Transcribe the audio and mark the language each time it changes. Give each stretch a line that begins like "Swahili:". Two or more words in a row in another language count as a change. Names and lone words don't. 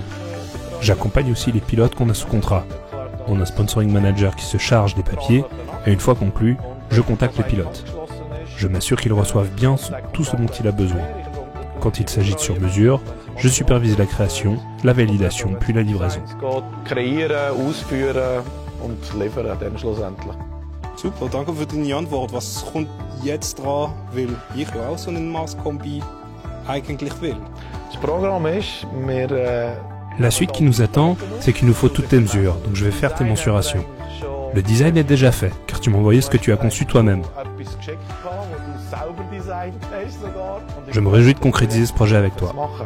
French: J'accompagne aussi les pilotes qu'on a sous contrat. On a un
English: sponsoring manager
French: qui se charge des papiers et une fois conclu, je contacte les pilotes. Je m'assure qu'ils reçoivent bien tout ce dont il a besoin. Quand il s'agit de sur mesure, je supervise la création, la validation puis la livraison.
German: Super, danke für deine Antwort. Was kommt jetzt dran, weil ich ja auch so einen Maßkombi eigentlich will?
French: La suite qui nous attend, c'est qu'il nous faut toutes tes mesures, donc je vais faire tes mensurations. Le design est déjà fait, car tu m'as envoyé ce que tu as conçu toi-même. Je me réjouis de concrétiser ce projet avec toi.